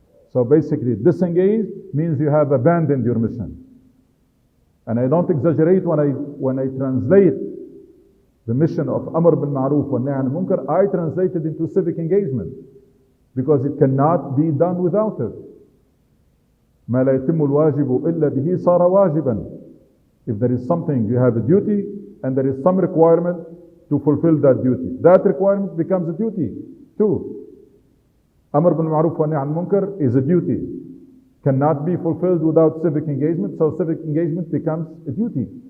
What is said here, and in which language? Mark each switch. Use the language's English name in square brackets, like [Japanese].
[English] So basically, disengaged means you have abandoned your mission. And I don't exaggerate when I translate the mission of Amr bil Ma'ruf wa Nahy anil Munkar, I translate it into civic engagement. Because it cannot be done without it. [Arabic] ما لا يتم الواجب إلا به صار واجبا. [English] If there is something, you have a duty, and there is some requirement to fulfill that duty. That requirement becomes a duty too. Amr bil Ma'ruf wa Nahy anil Munkar is a duty. Cannot be fulfilled without civic engagement, so civic engagement becomes a duty.